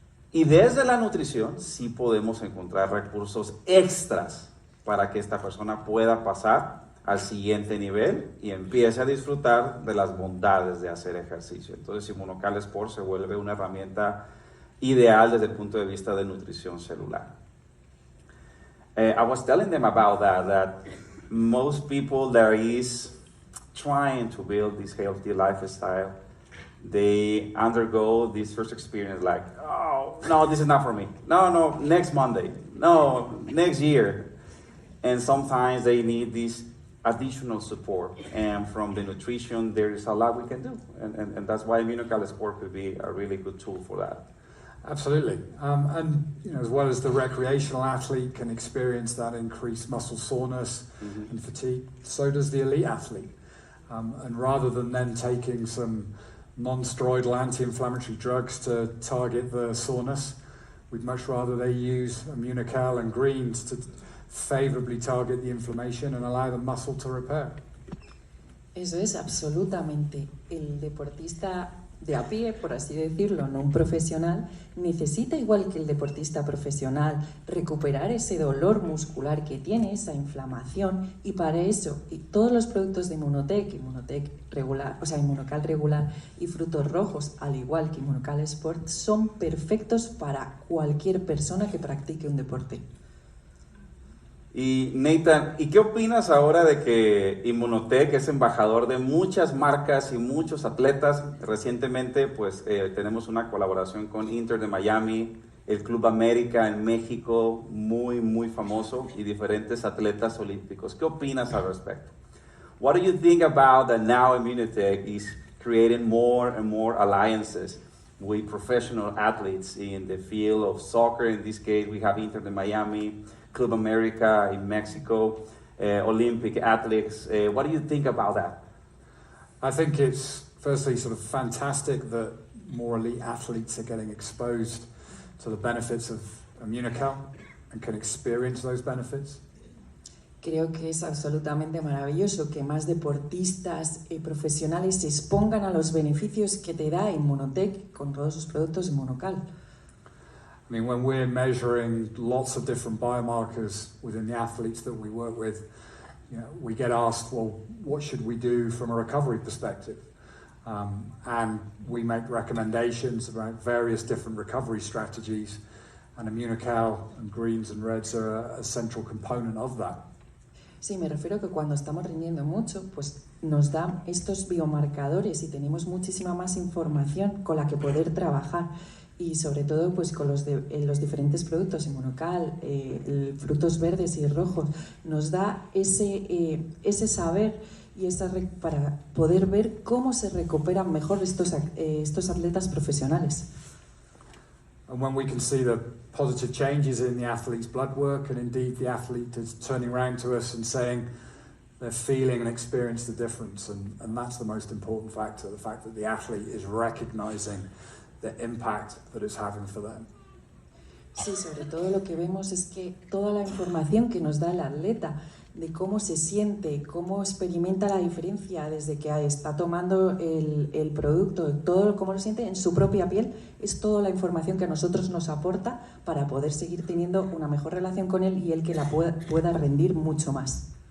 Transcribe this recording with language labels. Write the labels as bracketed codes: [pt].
[es] Y desde la nutrición sí podemos encontrar recursos extras para que esta persona pueda pasar al siguiente nivel y empiece a disfrutar de las bondades de hacer ejercicio. Entonces, Immunocal Sport se vuelve una herramienta ideal desde el punto de vista de nutrición celular. [en] I was telling them about that most people that is trying to build this healthy lifestyle, they undergo this first experience like, oh, no, this is not for me. No, next Monday. No, next year. And sometimes they need this additional support, and from the nutrition there is a lot we can do, and that's why Immunocal Sport could be a really good tool for that. Absolutely, and as well as the recreational athlete can experience that increased muscle soreness and fatigue, so does the elite athlete. And rather than then taking some non-steroidal anti-inflammatory drugs to target the soreness, we'd much rather they use Immunocal and greens to favorably target the inflammation and allow the muscle to repair. [es] Eso es absolutamente. El deportista de a pie, por así decirlo, no un profesional, necesita, igual que el deportista profesional, recuperar ese dolor muscular que tiene, esa inflamación, y para eso, y todos los productos de Immunotec regular, o sea, Immunocal regular y frutos rojos, al igual que Immunocal Sport, son perfectos para cualquier persona que practique un deporte. Y Nathan, ¿y qué opinas ahora de que Immunotec es embajador de muchas marcas y muchos atletas? Recientemente pues tenemos una colaboración con Inter de Miami el Club América en México, muy famoso, y diferentes atletas olímpicos. ¿Qué opinas al respecto? [en] What do you think about that now Immunotec is creating more and more alliances with professional athletes in the field of soccer? In this case, we have Inter de Miami, Club America in Mexico, Olympic athletes. What do you think about that? I think it's firstly sort of fantastic that more elite athletes are getting exposed to the benefits of Immunotec and can experience those benefits. [es] Creo que es absolutamente maravilloso que más deportistas y profesionales se expongan a los beneficios que te da Immunotec con todos sus productos Immunocal. [en] I mean, when we're measuring lots of different biomarkers within the athletes that we work with, you know, we get asked, well, what should we do from a recovery perspective? And we make recommendations about various different recovery strategies, and Immunocal and greens and reds are a central component of that. [es] Sí, me refiero que cuando estamos rindiendo mucho, pues nos dan estos biomarcadores y tenemos muchísima más información con la que poder trabajar, y sobre todo pues con los diferentes productos Immunocal, frutos verdes y rojos, nos da ese saber y para poder ver cómo se recuperan mejor estos atletas profesionales. [en] And when we can see the positive changes in the athlete's blood work, and indeed the athlete is turning around to us and saying they're feeling and experience the difference, and that's the most important factor, the fact that the athlete is recognizing the impact that it's having for them. [es] Sí, sobre todo lo que vemos es que toda la información que nos da el atleta de cómo se siente, cómo experimenta la diferencia desde que está tomando el producto, todo cómo lo siente en su propia piel, es toda la información que a nosotros nos aporta para poder seguir teniendo una mejor relación con él y él que la pueda rendir mucho más.